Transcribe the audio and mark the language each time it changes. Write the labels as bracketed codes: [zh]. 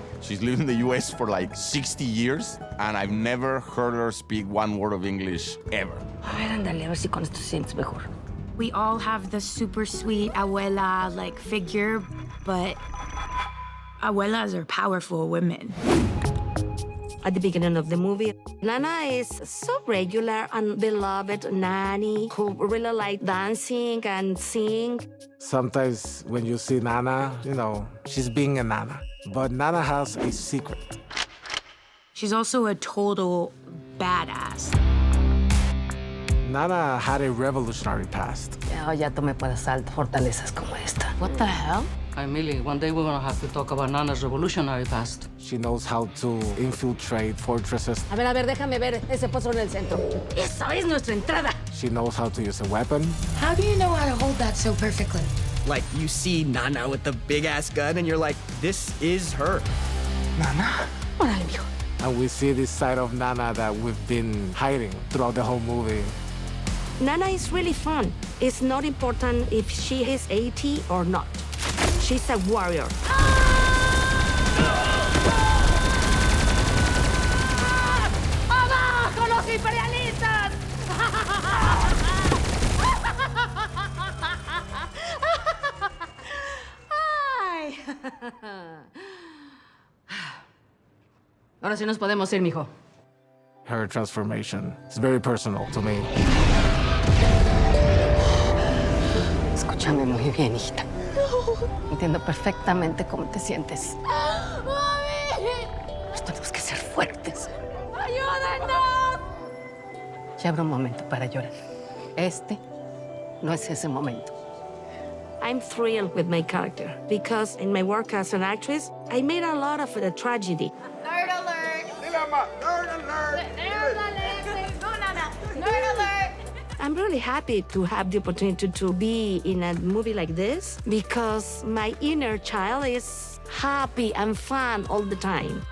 [en] She's lived in the US for like 60 years, and I've never heard her speak one word of English ever. [es] A ver, ándale, a ver si con esto te sientes mejor. [en] We all have the super sweet abuela like figure, but abuelas are powerful women. At the beginning of the movie, Nana is so regular and beloved nanny who really like dancing and sing. Sometimes when you see Nana, you know, she's being a Nana. But Nana has a secret. She's also a total badass. Nana had a revolutionary past. [es] Ya tomé para asalto fortalezas como esta. [en] What the hell? Emily, one day we're gonna have to talk about Nana's revolutionary past. She knows how to infiltrate fortresses. [es] A ver, déjame ver ese pozo en el centro. Esa es nuestra entrada. [en] She knows how to use a weapon. How do you know how to hold that so perfectly? Like, you see Nana with the big-ass gun, and you're like, this is her. Nana? [es] Órale, mijo. [en] And we see this side of Nana that we've been hiding throughout the whole movie. Nana is really fun. It's not important if she is 80 or not. She's a warrior. [es] ¡Abajo los imperialistas! Ay. Ahora sí nos podemos ir, mijo. [en] Her transformation is very personal to me. [es] Escúchame muy bien, hijita. Entiendo perfectamente cómo te sientes. Pues tenemos que ser fuertes. ¡Ayúdenos! Ya habrá un momento para llorar. Este no es ese momento. [en] I'm thrilled with my character because in my work as an actress, I made a lot of the tragedy. Nerd alert! Nerd alert! Nerd alert! No, Nana! Nerd alert! I'm really happy to have the opportunity to be in a movie like this because my inner child is happy and fun all the time.